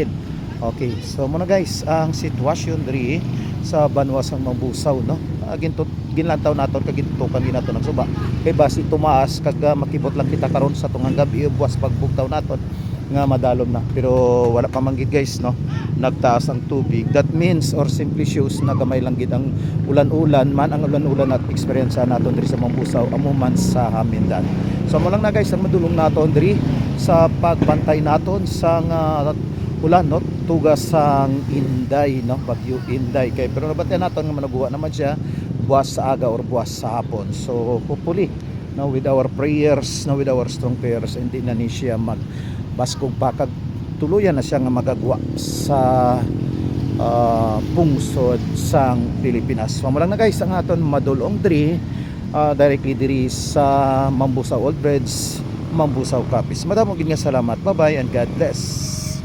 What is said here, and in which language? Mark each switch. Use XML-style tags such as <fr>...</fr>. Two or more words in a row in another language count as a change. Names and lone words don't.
<hil>Okay, so muna guys ang sitwasyon diri sa Banwa sang Mambusaw, no. Ginlantaw naton kag gitutukan ginato ng suba kay basi tumaas kag makibot lang kita karon sa tungang gabi buwas pagbugtaw naton nga madalom na pero wala pa man gid guys, no, nagtaas ang tubig.</hil> <en>That means or simply shows</en> <hil>na gamay lang gid ang ulan-ulan man ang ulan-ulan at experience naton diri sa Mambusaw amo man sa Hamindan. So mo lang na guys ang madulong naton diri sa pagbantay naton sang ulan, no, tugas sang Inday, no, bagyo Inday kay pero nabantayan naton nga manabuha naman siya buwas sa aga or buwas sa hapon.</hil> <en>So hopefully, no, with our prayers, no, with our strong prayers,</en> <hil>hindi na ni siya magbaskog pa kag tuluyan na siya nga magagwa sa pungsod sang Pilipinas. So mo lang na guys ang aton madulong diri directly diri sa Mambusaw Old Bridge, Mambusaw Capiz. Madamo gid nga salamat.</hil> <en>Bye bye and God bless.</en>